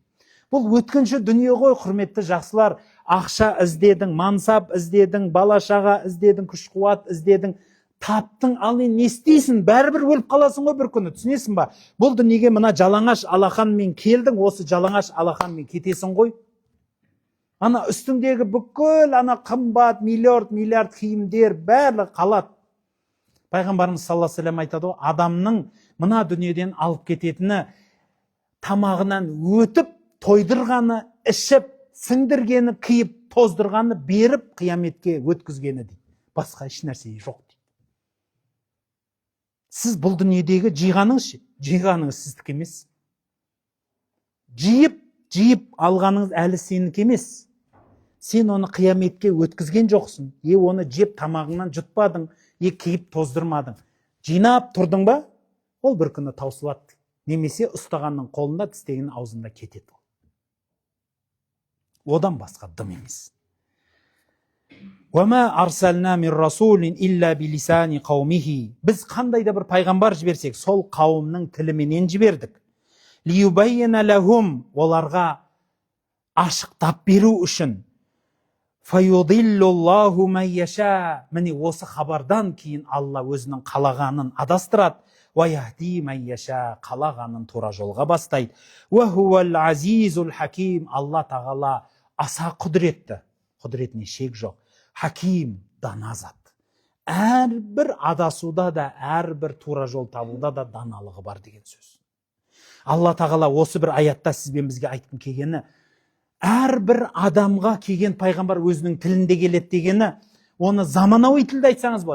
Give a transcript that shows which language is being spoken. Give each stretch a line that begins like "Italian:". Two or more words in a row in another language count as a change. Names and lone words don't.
Kazakh: Бұл өткінші дүние ғой, құрметті жақсылар. Ақша іздедің, мансап іздедің, бала-шаға іздедің, күш-қуат іздедің, таптың, ал не істейсің? Бәрібір өліп қаласың ғой бір күні, түсінесің ба? Бұл дүниеге мына жалаңаш алақанмен келдің, осы жалаңаш алақанмен кетесің ғой. Ана үстіңдегі бүкіл қымбат миллиард киімдер барлығы қалады. Пайғамбарымыз
Arabic: صلى الله عليه وسلم
Kazakh: айтады ғой, адамның мына дүниеден алып кететіні тамағынан өтіп, тойдырғаны, ішіп, сіңдіргені, киіп, тоздырғаны, беріп, қияметке өткізгені дейді. Басқа еш нәрсе жоқ дейді. Сіз бұл дүниедегі жиғаныңыз сіздікі емес. Жиып алғаныңыз әлі сенікі емес. Сен оны қияметке өткізген жоқсың. Оны жеп тамағыңнан жұтпадың, киіп тоздырмадың. Жинап тұрдың ба? Ол бір күні таусылады. Немесе ұстағанның қолында, тістегеннің аузында кетеді. Одан басқа дым емес.
Arabic: وَمَا أَرْسَلْنَا مِنْ رَسُولٍ إِلَّا بِلِسَانِ قَوْمِهِ.
Kazakh: Біз қандай да бір пайғамбар жіберсек, сол қауымның тіліменен жібердік.
Arabic: لِيُبَيِّنَ لَهُمْ.
Kazakh: Оларға ашықтап беру үшін.
Arabic: فَيُضِلُّ اللَّهُ مَنْ يَشَاءُ.
Kazakh: Міне осы хабардан кейін Алла өзінің қалағанын адастырады.
Arabic: وَيَهْدِي مَنْ يَشَاءُ.
Kazakh: Қалағанын тура жолға бастайды.
Arabic: وَهُوَ الْعَزِيزُ الْحَكِيمُ.
Kazakh: Алла тағала аса құдіретті. Құдіретіне шек жоқ. Хаким, дана зат. Әрбір адасуда да, әрбір тура жол табуда да даналығы бар деген сөз. Алла тағала осы бір аятта сізбен бізге айтқым келгені, әрбір адамға келген пайғамбар өзінің тілінде келеді дегені, оны заманауи тілде айтсаңыз болады.